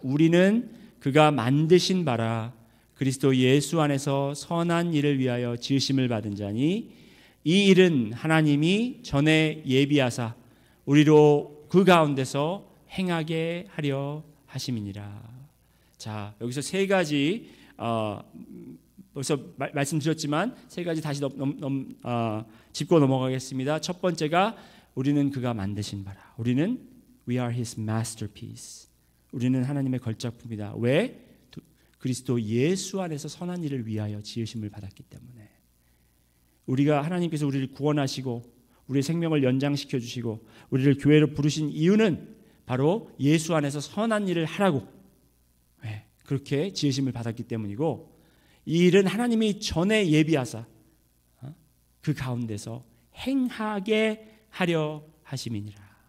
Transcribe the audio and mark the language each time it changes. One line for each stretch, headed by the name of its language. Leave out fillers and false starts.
Korean: 우리는 그가 만드신 바라 그리스도 예수 안에서 선한 일을 위하여 지으심을 받은 자니 이 일은 하나님이 전에 예비하사 우리로 그 가운데서 행하게 하려 하심이니라. 자, 여기서 세 가지 벌써 말씀드렸지만 세 가지 다시 짚고 넘어가겠습니다. 첫 번째가 우리는 그가 만드신 바라. 우리는
English: We are His masterpiece.
Korean: 우리는 하나님의 걸작품이다. 왜? 그리스도 예수 안에서 선한 일을 위하여 지으심을 받았기 때문에. 우리가 하나님께서 우리를 구원하시고 우리의 생명을 연장시켜 주시고 우리를 교회로 부르신 이유는 바로 예수 안에서 선한 일을 하라고 그렇게 지으심을 받았기 때문이고, 이 일은 하나님이 전에 예비하사 그 가운데서 행하게 하려 하심이니라.